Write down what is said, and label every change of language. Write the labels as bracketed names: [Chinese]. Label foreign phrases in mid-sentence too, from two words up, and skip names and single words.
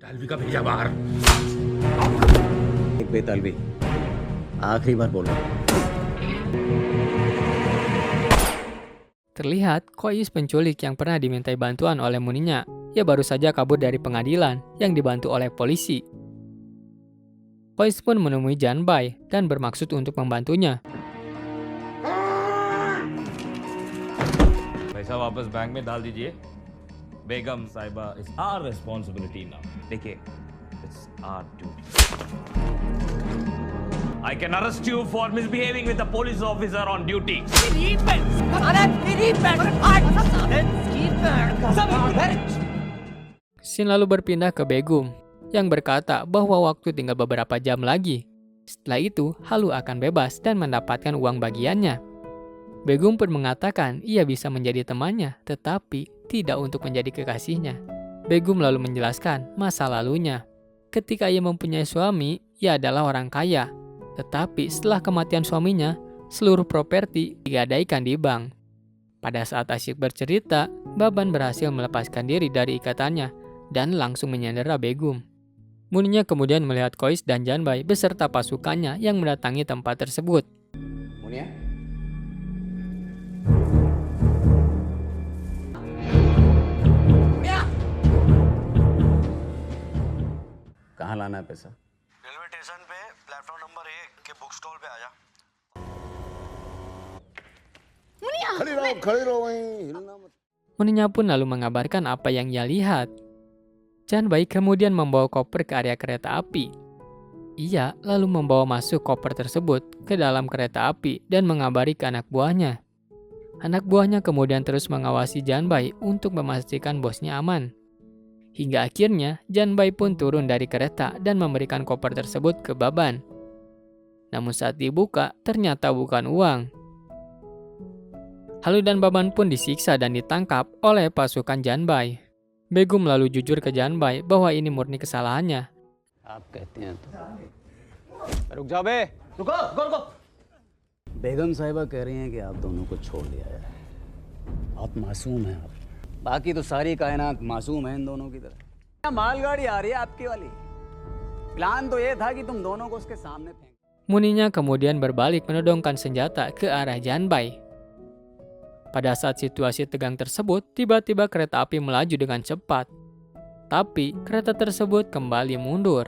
[Indonesian] Terlihat Kois penculik yang pernah dimintai bantuan oleh Muninya. Ia baru saja kabur dari pengadilan yang dibantu oleh polisi. Kois pun menemui Janbai dan bermaksud untuk membantunya. [Hindi] पैसा वापस बैंक में डाल दीजिए। [English] बेगम साहिबा is our responsibility now. देखिए, it's our duty. I can arrest you for misbehaving with a police officer on duty. [Indonesian] Scene lalu berpindah ke Begum yang berkata bahwa waktu tinggal beberapa jam lagi. Setelah itu, Halu akan bebas dan mendapatkan uang bagiannya. Begum pun mengatakan ia bisa menjadi temannya, tetapi tidak untuk menjadi kekasihnya. Begum lalu menjelaskan masa lalunya. Ketika ia mempunyai suami, ia adalah orang kaya. Tetapi setelah kematian suaminya, seluruh properti digadaikan di bank. Pada saat asyik bercerita, Baban berhasil melepaskan diri dari ikatannya dan langsung menyandera Begum. Muninya kemudian melihat Kois dan Janbai beserta pasukannya yang mendatangi tempat tersebut. Munia? [Hindi] कहाँ लाना है पैसा? [English] railway station [Hindi] पे [English] platform number [Hindi] 1 के [English] book stall [Hindi] पे आ जा। खड़ी रहो वहीं, हिलना मत। [Indonesian] Muninya pun lalu mengabarkan apa yang ia lihat. Janbai kemudian membawa koper ke area kereta api. Ia lalu membawa masuk koper tersebut ke dalam kereta api dan mengabari ke anak buahnya. Anak buahnya kemudian terus mengawasi Janbai untuk memastikan bosnya aman. Hingga akhirnya Janbai pun turun dari kereta dan memberikan koper tersebut ke Baban. Namun saat dibuka, ternyata bukan uang. Halu dan Baban pun disiksa dan ditangkap oleh pasukan Janbai. Begum lalu jujur ke Janbai bahwa ini murni kesalahannya. [Hindi] रुक जाओ बे, रुको। बेगम साहिबा कह रही हैं कि आप दोनों को छोड़ दिया है। बहुत मासूम हैं आप। बाकी तो सारी कायनात मासूम है इन दोनों की तरह। मालगाड़ी आ रही है आपकी वाली। प्लान तो ये था कि तुम दोनों को उसके सामने फेंक। [Indonesian] Muninya kemudian berbalik menodongkan senjata ke arah Janbai. Pada saat situasi tegang tersebut, tiba-tiba kereta api melaju dengan cepat. Tapi kereta tersebut kembali mundur.